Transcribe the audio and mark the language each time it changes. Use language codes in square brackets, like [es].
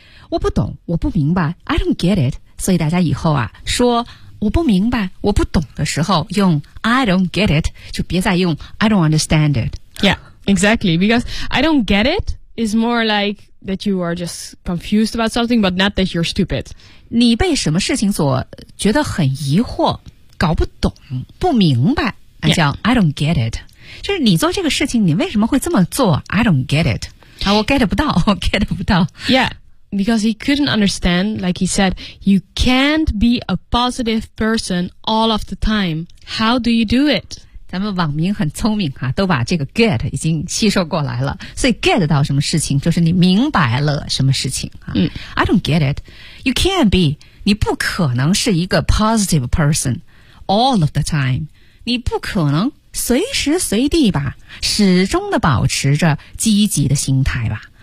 [zh] 我不懂我不明白 [en] I don't get it [zh] 所以大家以后啊说我不明白我不懂的时候用 [en] I don't get it [zh] 就别再用 [en] I don't understand it Yeah, exactly Because I don't get it is more like that you are just confused about something But not that you're stupid [zh] 你被什么事情所觉得很疑惑搞不懂不明白叫、 [en] yeah. I don't get it [zh] 就是你做这个事情你为什么会这么做 I don't get it 我 get 不到 get 不到 [en] Yeah, because he couldn't understand Like he said You can't be a positive person all of the time How do you do it? [zh] 咱们网民很聪明啊，都把这个 get 已经吸收过来了。所以 get 到什么事情，就是你明白了什么事情啊。嗯 [en] ，I don't get it. You can't be. [zh] 你不可能是一个 [en] positive person all of the time. [zh] 你不可能随时随地吧，始终的保持着积极的心态吧。